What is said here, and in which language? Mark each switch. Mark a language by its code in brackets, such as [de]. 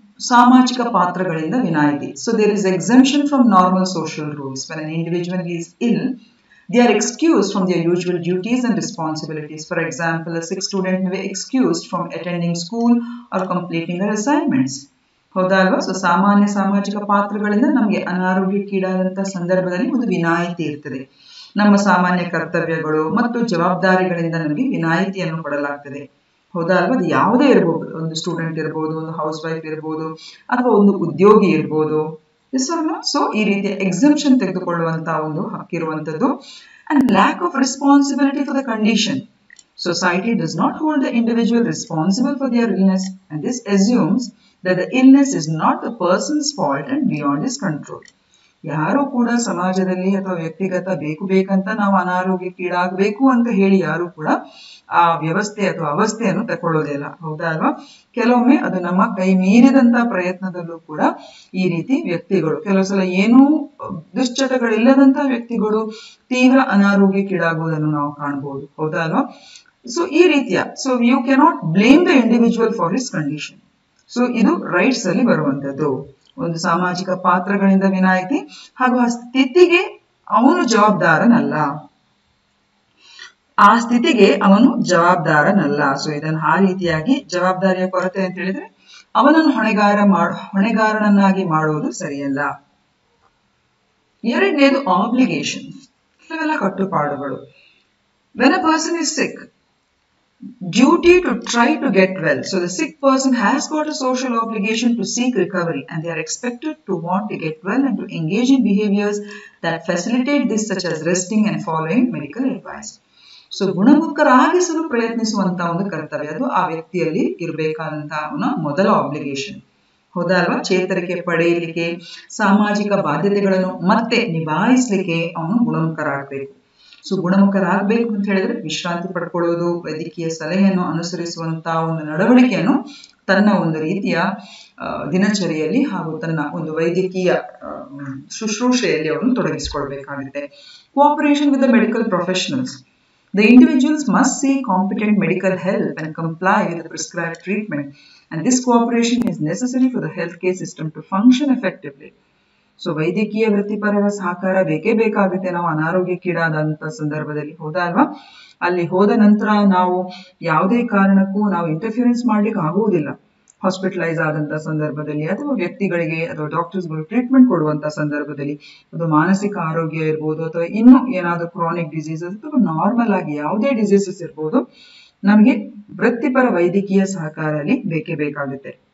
[kn] ಸಾಮಾಜಿಕ ಪಾತ್ರಗಳಿಂದ ವಿನಾಯಿತಿ. [en] So there is exemption from normal social rules. When an individual is ill, they are excused from their usual duties and responsibilities. For example, a sick student may be excused from attending school or completing their assignments. [kn] ಹೌದಲ್ವಾ? So ಸಾಮಾಜಿಕ ಪಾತ್ರಗಳಿಂದ ನಮಗೆ ಅನಾರೋಗ್ಯಕ್ಕೀಡಾದಂತ ಸಂದರ್ಭದಲ್ಲಿ ಒಂದು ವಿನಾಯಿತಿ ಇರ್ತದೆ. ನಮ್ಮ ಸಾಮಾನ್ಯ ಕರ್ತವ್ಯಗಳು ಮತ್ತು ಜವಾಬ್ದಾರಿಗಳಿಂದ ನಮಗೆ ವಿನಾಯಿತಿಯನ್ನು ಕೊಡಲಾಗ್ತದೆ, ಹೌದಲ್ವಾ? ಅದು ಯಾವುದೇ ಇರಬಹುದು, ಒಂದು ಸ್ಟೂಡೆಂಟ್ ಇರಬಹುದು, ಒಂದು ಹೌಸ್ ವೈಫ್ ಇರಬಹುದು, ಅಥವಾ ಒಂದು ಉದ್ಯೋಗಿ ಇರಬಹುದು. ಸೊ ಈ ರೀತಿಯ ಎಕ್ಸೆಂಪ್ಷನ್ ತೆಗೆದುಕೊಳ್ಳುವಂತಹ ಒಂದು ಹಕ್ಕಿರುವಂತದ್ದು. [en] And lack of responsibility for the condition. Society does not hold the individual responsible for their illness, and this assumes that the illness is not the person's fault and beyond his control. [kn] ಯಾರು ಕೂಡ ಸಮಾಜದಲ್ಲಿ ಅಥವಾ ವ್ಯಕ್ತಿಗತ ಬೇಕಂತ ನಾವು ಅನಾರೋಗ್ಯಕ್ಕೀಡಾಗಬೇಕು ಅಂತ ಹೇಳಿ ಯಾರು ಕೂಡ ಆ ವ್ಯವಸ್ಥೆ ಅಥವಾ ಅವಸ್ಥೆಯನ್ನು ತಕೊಳ್ಳೋದಿಲ್ಲ, ಹೌದಾ ಅಲ್ವಾ? ಕೆಲವೊಮ್ಮೆ ಅದು ನಮ್ಮ ಕೈ ಮೀರಿದಂತ ಪ್ರಯತ್ನದಲ್ಲೂ ಕೂಡ ಈ ರೀತಿ ವ್ಯಕ್ತಿಗಳು ಕೆಲವು ಸಲ ಏನೂ ದುಶ್ಚಟಗಳಿಲ್ಲದಂತ ವ್ಯಕ್ತಿಗಳು ತೀವ್ರ ಅನಾರೋಗ್ಯಕ್ಕೀಡಾಗುವುದನ್ನು ನಾವು ಕಾಣಬಹುದು, ಹೌದಾ ಅಲ್ವಾ? ಸೊ ಈ ರೀತಿಯ [en] You cannot blame the individual for his condition. [kn] So ಇದು ರೈಟ್ಸ್ ಅಲ್ಲಿ ಬರುವಂತದ್ದು. ಒಂದು ಸಾಮಾಜಿಕ ಪಾತ್ರಗಳಿಂದ ವಿನಾಯಿತಿ ಹಾಗೂ ಆ ಸ್ಥಿತಿಗೆ ಅವನು ಜವಾಬ್ದಾರನಲ್ಲ, ಆ ಸ್ಥಿತಿಗೆ ಅವನು ಜವಾಬ್ದಾರನಲ್ಲ. ಸೊ ಇದನ್ನು ಆ ರೀತಿಯಾಗಿ ಜವಾಬ್ದಾರಿಯ ಕೊರತೆ ಅಂತ ಹೇಳಿದ್ರೆ ಅವನನ್ನು ಹೊಣೆಗಾರನನ್ನಾಗಿ ಮಾಡುವುದು ಸರಿಯಲ್ಲ. ಎರಡನೇದು ಆಬ್ಲಿಗೇಷನ್, ಕೆಲವೆಲ್ಲ ಕಟ್ಟುಪಾಡುಗಳು. [en] When a person is sick, duty to try to get well. So the sick person has got a social obligation to seek recovery, and they are expected to want to get well and to engage in behaviors that facilitate this, such as resting and following medical advice. [kn] So ಗುಣಮುಖರಾಗಿಸಲು ಪ್ರಯತ್ನಿಸುವಂತ ಒಂದು ಕರ್ತವ್ಯ, ಅದು ಆ ವ್ಯಕ್ತಿಯಲ್ಲಿ ಇರಬೇಕಾದಂತಹ ಅವನ ಮೊದಲ obligation, ಹೌದಾ ಅಲ್ವಾ? ಚೇತರಿಕೆ ಪಡೆಯಲಿಕ್ಕೆ, ಸಾಮಾಜಿಕ ಬಾಧ್ಯತೆಗಳನ್ನು ಮತ್ತೆ ನಿಭಾಯಿಸಲಿಕ್ಕೆ ಅವನು ಗುಣಮುಖರಾಗಬೇಕು. ಸೊ ಗುಣಮುಖರಾಗಬೇಕು ಅಂತ ಹೇಳಿದ್ರೆ ವಿಶ್ರಾಂತಿ ಪಡ್ಕೊಳ್ಳೋದು, ವೈದ್ಯಕೀಯ ಸಲಹೆಯನ್ನು ಅನುಸರಿಸುವಂತಹ ಒಂದು ನಡವಳಿಕೆಯನ್ನು ತನ್ನ ಒಂದು ರೀತಿಯ ದಿನಚರಿಯಲ್ಲಿ ಹಾಗೂ ತನ್ನ ಒಂದು ವೈದ್ಯಕೀಯ ಶುಶ್ರೂಷೆಯಲ್ಲಿ ಅವನು ತೊಡಗಿಸಿಕೊಳ್ಬೇಕಾಗುತ್ತೆ. [en] Cooperation with the medical professionals. The individuals must seek competent medical help and comply with the prescribed treatment, and this cooperation is necessary for the healthcare system to function effectively. [kn] So ವೈದ್ಯಕೀಯ ವೃತ್ತಿಪರರ ಸಹಕಾರ ಬೇಕೇ ಬೇಕಾಗುತ್ತೆ ನಾವು ಅನಾರೋಗ್ಯಕ್ಕೀಡಾದಂತ ಸಂದರ್ಭದಲ್ಲಿ, ಹೌದಾ ಅಲ್ವಾ? ಅಲ್ಲಿ ಹೋದ ನಂತರ ನಾವು ಯಾವುದೇ ಕಾರಣಕ್ಕೂ ನಾವು ಇಂಟರ್ಫಿಯರೆನ್ಸ್ ಮಾಡ್ಲಿಕ್ಕೆ ಆಗುವುದಿಲ್ಲ. ಹಾಸ್ಪಿಟಲೈಸ್ ಆದಂತ ಸಂದರ್ಭದಲ್ಲಿ ಅಥವಾ ವ್ಯಕ್ತಿಗಳಿಗೆ ಅಥವಾ ಡಾಕ್ಟರ್ಸ್ಗಳು ಟ್ರೀಟ್ಮೆಂಟ್ ಕೊಡುವಂತ ಸಂದರ್ಭದಲ್ಲಿ, ಅದು ಮಾನಸಿಕ ಆರೋಗ್ಯ ಇರ್ಬೋದು ಅಥವಾ ಇನ್ನು ಏನಾದ್ರು ಕ್ರಾನಿಕ್ ಡಿಸೀಸಸ್ ಅಥವಾ ನಾರ್ಮಲ್ ಆಗಿ ಯಾವುದೇ ಡಿಸೀಸಸ್ ಇರ್ಬೋದು, ನಮಗೆ ವೃತ್ತಿಪರ ವೈದ್ಯಕೀಯ ಸಹಕಾರ ಅಲ್ಲಿ ಬೇಕೇ ಬೇಕಾಗುತ್ತೆ.